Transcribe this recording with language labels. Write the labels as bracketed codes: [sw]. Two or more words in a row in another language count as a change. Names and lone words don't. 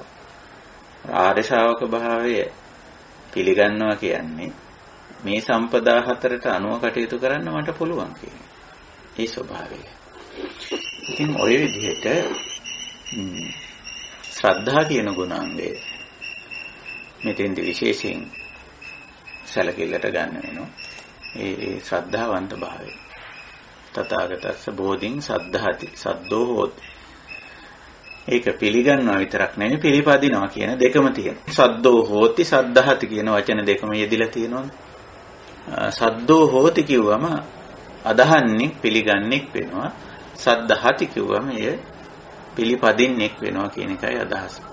[si] ආර්ය ශ්‍රාවක භාවය පිළිගන්නවා කියන්නේ මේ සම්පදා හතරට අනුව කටයුතු කරන්න මට පුළුවන් කියන ඒ ස්වභාවය. ඉතින් ඔය විදිහට ශ්‍රද්ධා කියන ගුණාංගය මෙතෙන්දි විශේෂයෙන් සැලකිල්ලට ගන්න වෙනවා. ඒ ශ්‍රද්ධාවන්ත භාවය. [pi] තථාගතස්ස බෝධින් සද්ධාති සද්දෝ හෝති. [si] ඒක පිළිගන්නවා විතරක් නෙවෙයි පිළිපදිනවා කියන දෙකම තියෙනවා. [pi] සද්දෝ හෝති සද්ධාති [si] කියන වචන දෙකම යෙදිලා තියෙනවනේ. [pi] සද්දෝ හෝති [si] කිව්වම අදහන්නේ පිළිගන්නෙක් වෙනවා. සද්ධාති කිව්වම එය පිළිපදින්නෙක් වෙනවා කියන එකයි අදහස.